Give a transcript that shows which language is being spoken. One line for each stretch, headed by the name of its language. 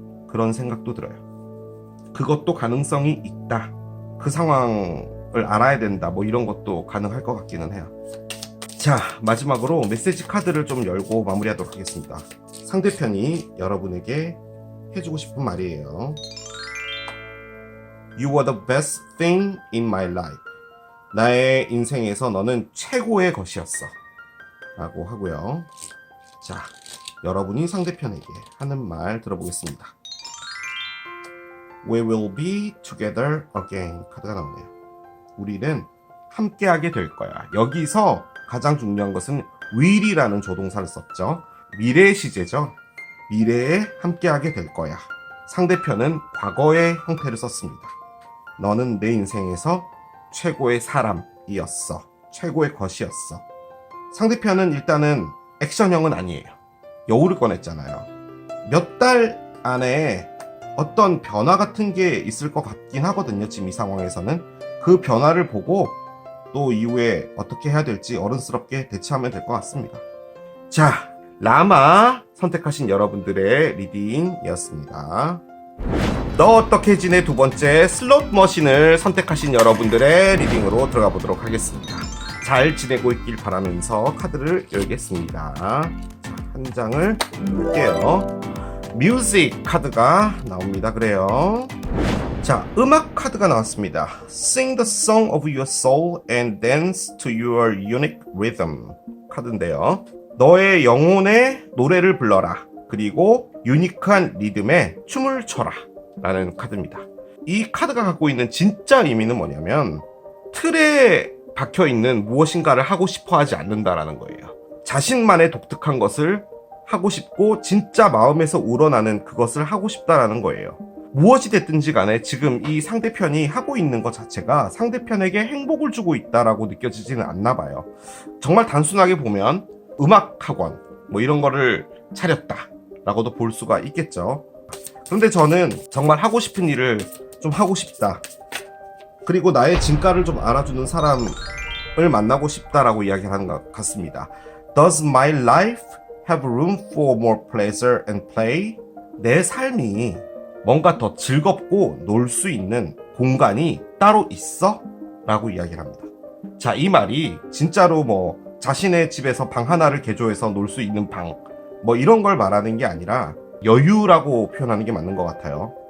Korean: 그런 생각도 들어요. 그것도 가능성이 있다. 그 상황을 알아야 된다. 뭐 이런 것도 가능할 것 같기는 해요. 자, 마지막으로 메시지 카드를 좀 열고 마무리하도록 하겠습니다. 상대편이 여러분에게 해주고 싶은 말이에요.
English: You were the best thing in my life.
Korean: 나의 인생에서 너는 최고의 것이었어. 라고 하고요. 자, 여러분이 상대편에게 하는 말 들어보겠습니다.
English: We will be together again.
Korean: 카드가 나오네요. 우리는 함께하게 될 거야. 여기서 가장 중요한 것은 will이라는 조동사를 썼죠. 미래의 시제죠. 미래에 함께하게 될 거야. 상대편은 과거의 형태를 썼습니다. 너는 내 인생에서 최고의 사람이었어. 최고의 것이었어. 상대편은 일단은 액션형은 아니에요. 여우를 꺼냈잖아요. 몇 달 안에 어떤 변화 같은 게 있을 것 같긴 하거든요. 지금 이 상황에서는. 그 변화를 보고 또 이후에 어떻게 해야 될지 어른스럽게 대처하면 될 것 같습니다. 자, 라마 선택하신 여러분들의 리딩이었습니다. 너 어떻게 지내 두 번째 슬롯 머신을 선택하신 여러분들의 리딩으로 들어가 보도록 하겠습니다. 잘 지내고 있길 바라면서 카드를 열겠습니다. 자, 한 장을 볼게요. 뮤직 카드가 나옵니다. 그래요. 자, 음악 카드가 나왔습니다.
English: Sing the song of your soul and dance to your unique rhythm
Korean: 카드인데요. 너의 영혼의 노래를 불러라. 그리고 유니크한 리듬에 춤을 춰라. 라는 카드입니다. 이 카드가 갖고 있는 진짜 의미는 뭐냐면 틀에 박혀있는 무엇인가를 하고 싶어 하지 않는다라는 거예요. 자신만의 독특한 것을 하고 싶고 진짜 마음에서 우러나는 그것을 하고 싶다라는 거예요. 무엇이 됐든지 간에 지금 이 상대편이 하고 있는 것 자체가 상대편에게 행복을 주고 있다라고 느껴지지는 않나 봐요. 정말 단순하게 보면 음악학원 뭐 이런 거를 차렸다라고도 볼 수가 있겠죠. 그런데 저는 정말 하고 싶은 일을 좀 하고 싶다. 그리고 나의 진가를 좀 알아주는 사람을 만나고 싶다라고 이야기하는 것 같습니다.
English: Does my life have room for more pleasure and play?
Korean: 내 삶이 뭔가 더 즐겁고 놀 수 있는 공간이 따로 있어? 라고 이야기를 합니다. 자, 이 말이 진짜로 뭐 자신의 집에서 방 하나를 개조해서 놀 수 있는 방 뭐 이런 걸 말하는 게 아니라 여유라고 표현하는 게 맞는 것 같아요.